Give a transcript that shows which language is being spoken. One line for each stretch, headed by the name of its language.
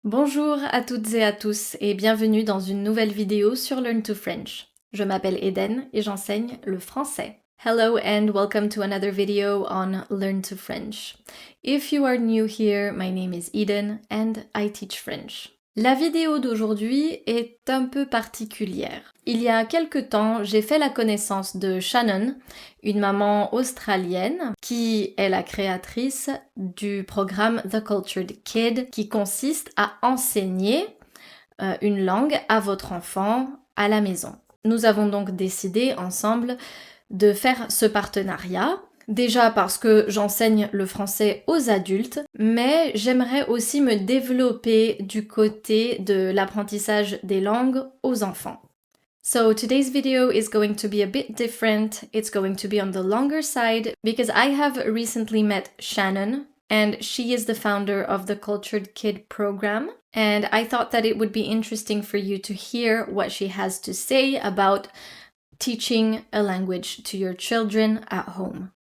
French: Bonjour à toutes et à tous et bienvenue dans une nouvelle vidéo sur Learn to French. Je m'appelle Eden et j'enseigne le français.
English: Hello and welcome to another video on Learn to French. If you are new here, my name is Eden and I teach French.
French: La vidéo d'aujourd'hui est un peu particulière. Il y a quelque temps, j'ai fait la connaissance de Shannon, une maman australienne qui est la créatrice du programme The Cultured Kid qui consiste à enseigner une langue à votre enfant à la maison. Nous avons donc décidé ensemble de faire ce partenariat. Déjà parce que j'enseigne le français aux adultes, mais j'aimerais aussi me développer du côté de l'apprentissage des langues aux enfants.
English: So today's video is going to be a bit different. It's going to be on the longer side because I have recently met Shannon and she is the founder of the Cultured Kid program. And I thought that it would be interesting for you to hear what she has to say about teaching a language to your children at home.